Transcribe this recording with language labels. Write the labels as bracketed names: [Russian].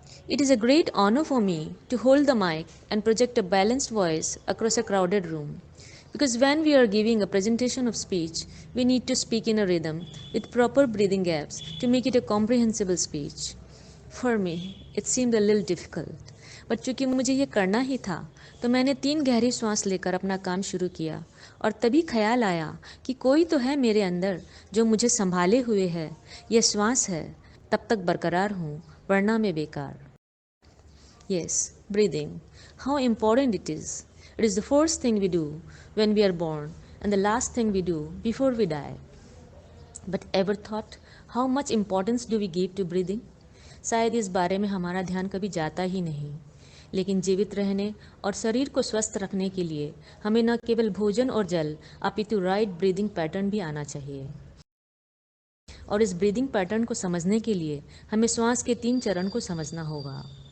[English] It is a great honor for me to hold the mic and project a balanced voice across a crowded room. Because when we are giving a presentation of speech, we need to speak in a rhythm with proper breathing gaps to make it a comprehensible speech. For me, it seemed a little difficult. [Hindi] But चूंकि मुझे ये करना ही था तो मैंने 3 गहरी सांस लेकर अपना काम शुरू किया और तभी ख्याल आया कि कोई तो है मेरे अंदर जो मुझे संभाले हुए है. यह श्वास है, तब तक बरकरार हूँ वरना मैं बेकार. [English] Yes, breathing. How important it is. It is the first thing we do when we are born and the last thing we do before we die. But ever thought how much importance do we give to breathing? [Hindi] शायद इस बारे में हमारा ध्यान कभी जाता ही नहीं. लेकिन जीवित रहने और शरीर को स्वस्थ रखने के लिए हमें न केवल भोजन और जल अपितु [English] right breathing pattern [Hindi] भी आना चाहिए. और इस ब्रीदिंग पैटर्न को समझने के लिए हमें श्वास के 3 चरण को समझना होगा.